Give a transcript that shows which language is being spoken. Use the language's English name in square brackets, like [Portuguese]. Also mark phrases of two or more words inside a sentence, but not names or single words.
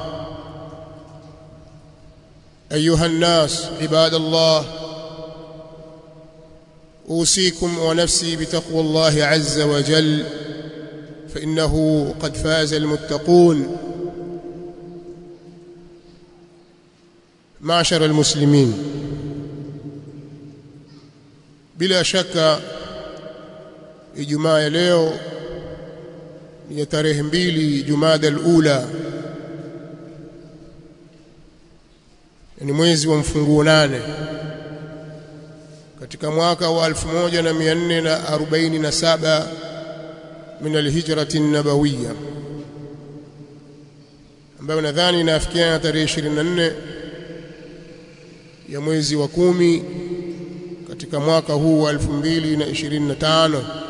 [Arabic] أيها الناس عباد الله، أوصيكم ونفسي بتقوى الله عز وجل، فإنه قد فاز المتقون. معشر المسلمين، [Swahili] bila shaka Ijumaa ya leo ya tarehe 2 Jumada al-Ula, yani mwezi wa mfunguo 8 katika mwaka wa 1447 [Arabic] من الهجرة النبوية, [Swahili] ambayo nadhani inafikia tarehe 24 ya mwezi wa 10 katika mwaka huu wa 2025.